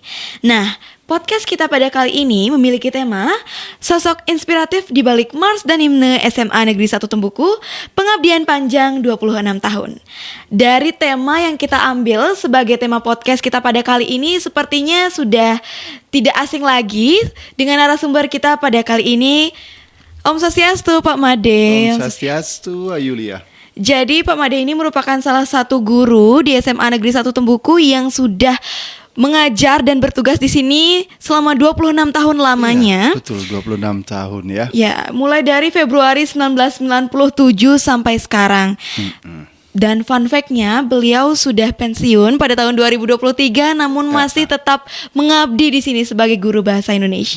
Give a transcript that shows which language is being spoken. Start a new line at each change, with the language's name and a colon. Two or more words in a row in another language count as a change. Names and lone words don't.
Indonesian: Nah, podcast kita pada kali ini memiliki tema sosok inspiratif di balik Mars dan Himne SMA Negeri 1 Tembuku, pengabdian panjang 26 tahun. Dari tema yang kita ambil sebagai tema podcast kita pada kali ini sepertinya sudah tidak asing lagi dengan narasumber kita pada kali ini.
Sanskrit: Om Swastiastu Pak Made. Om Swastiastu Ayulia.
Indonesian: Jadi Pak Made ini merupakan salah satu guru di SMA Negeri 1 Tembuku yang sudah mengajar dan bertugas di sini selama 26 tahun lamanya. Ya, betul, 26 tahun ya. Ya, mulai dari Februari 1997 sampai sekarang. Dan
English: fun fact-
Indonesian: nya, beliau sudah pensiun pada tahun 2023 namun masih tetap mengabdi di sini sebagai guru bahasa Indonesia.